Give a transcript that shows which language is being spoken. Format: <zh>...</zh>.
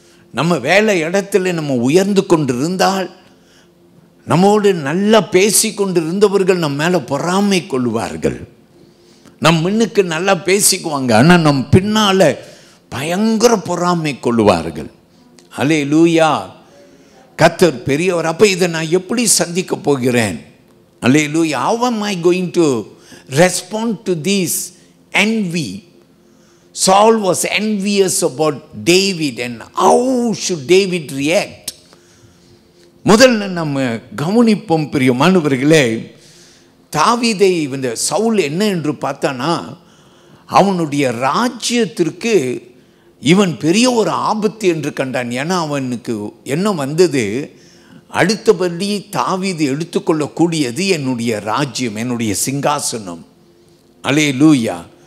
<ta>நம்ம வேலை இடத்துல நம்ம உயர்ந்து கொண்டு இருந்தால், நம்மோடு நல்லா பேசி கொண்டு இருந்தவர்கள் நம்ம மேலே பொறாமை கொள்வார்கள். நம் முன்னுக்கு நல்லா பேசிக்குவாங்க, ஆனால் நம் பின்னால் பயங்கர பொறாமை கொள்வார்கள். அல்லேலூயா. கர்த்தர் பெரியவர். அப்போ இதை நான் எப்படி சந்திக்க போகிறேன்? அல்லேலூயா.</ta> <en>How am I going to respond to this envy? Saul was envious about David, and how should David react?</en> <ta>முதல்ல நம்ம கவனிப்போம் பிரியமானவர்களே. தாவீதை இந்த சவுல் என்ன என்று பார்த்தானா, அவனுடைய ராஜ்யத்திற்கு இவன் பெரிய ஒரு ஆபத்து என்று கண்டான். ஏன்னா அவனுக்கு என்ன வந்தது, அடுத்தபடி தாவீது எடுத்துக்கொள்ளக்கூடியது என்னுடைய ராஜ்யம், என்னுடைய சிங்காசனம். அல்லேலூயா.</ta>